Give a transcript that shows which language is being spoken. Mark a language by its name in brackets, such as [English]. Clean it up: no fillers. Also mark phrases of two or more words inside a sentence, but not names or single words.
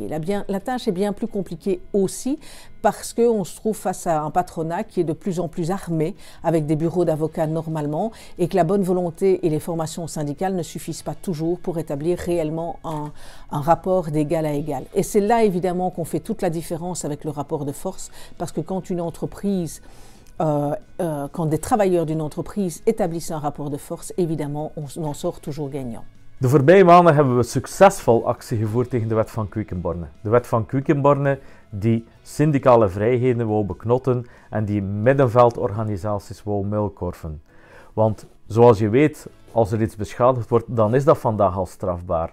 [French] La tâche est bien plus compliquée aussi parce qu'on se trouve face à un patronat qui est de plus en plus armé avec des bureaux d'avocats normalement et que la bonne volonté et les formations syndicales ne suffisent pas toujours pour établir réellement un rapport d'égal à égal. Et c'est là évidemment qu'on fait toute la différence avec le rapport de force parce que quand une entreprise quand des travailleurs d'une entreprise établissent un rapport de force, évidemment, on en sort toujours gagnant. [Dutch] De voorbije maanden hebben we succesvol actie gevoerd tegen de wet van Quickenborne. De wet van Quickenborne die syndicale vrijheden wou beknotten en die middenveldorganisaties wou muilkorven. Want zoals je weet, als er iets beschadigd wordt, dan is dat vandaag al strafbaar.